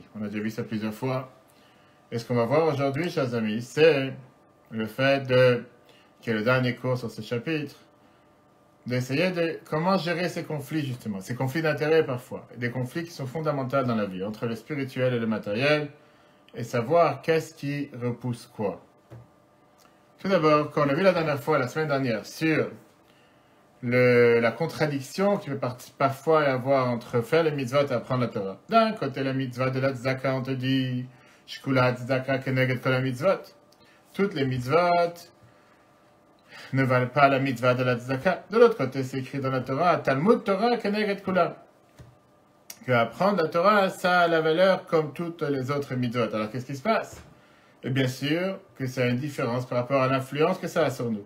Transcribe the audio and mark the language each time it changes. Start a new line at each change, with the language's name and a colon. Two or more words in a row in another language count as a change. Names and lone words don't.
French: On a déjà vu ça plusieurs fois. Et ce qu'on va voir aujourd'hui, chers amis, c'est le fait qui est le dernier cours sur ce chapitre, d'essayer de comment gérer ces conflits, justement, ces conflits d'intérêt parfois, des conflits qui sont fondamentaux dans la vie, entre le spirituel et le matériel, et savoir qu'est-ce qui repousse quoi. Tout d'abord, quand on a vu la dernière fois, la semaine dernière, sur la contradiction qui peut parfois y avoir entre faire les mitzvot et apprendre la Torah. D'un côté, la mitzvah de la tzedaka, on te dit
Hebrew: שקולה צדקה כנגד כל מצוות.
French: Toutes les mitzvot ne valent pas la mitzvah de la tzedaka. De l'autre côté, c'est écrit dans la Torah
Hebrew: תלמוד תורה כנגד כולם.
French: Que apprendre la Torah, ça a la valeur comme toutes les autres mitzvot. Alors qu'est-ce qui se passe? Et bien sûr que ça a une différence par rapport à l'influence que ça a sur nous.